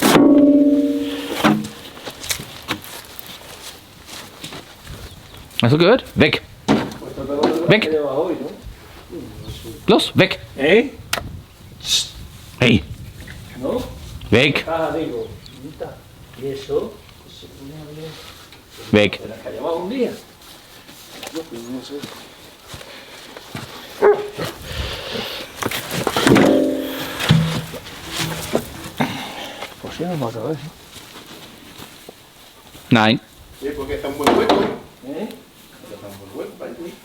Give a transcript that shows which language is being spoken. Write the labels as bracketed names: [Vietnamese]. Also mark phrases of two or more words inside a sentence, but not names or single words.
[German] Hast du gehört? Weg. Weg. Los, weg. Hey. Hey. Weg. Weg. [Spanish] Pues sí, vamos a ver. [German] Nein. [Spanish] Sí, porque está un buen hueco, ¿eh? Está un buen hueco, parece.